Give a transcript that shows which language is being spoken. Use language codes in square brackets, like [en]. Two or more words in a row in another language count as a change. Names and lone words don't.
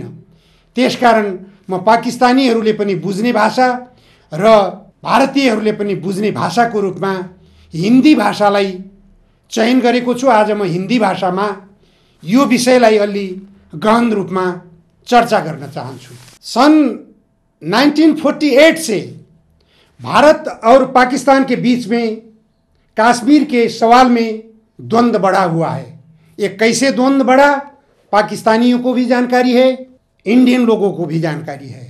[ne] त्यसकारण म पाकिस्तानीहरूले पनि बुझ्ने भाषा र भारतीयहरूले पनि बुझ्ने भाषाको रूपमा हिन्दी भाषालाई चयन गरेको छु। आज म हिन्दी भाषामा यो विषयलाई अलि गहन रूपमा चर्चा गर्न चाहन्छु। [hi] सन 1948 से भारत और पाकिस्तान के बीच में काश्मीर के सवाल में द्वंद्व बढ़ा हुआ है। ये कैसे द्वंद्व बढ़ा, पाकिस्तानियों को भी जानकारी है, इंडियन लोगों को भी जानकारी है।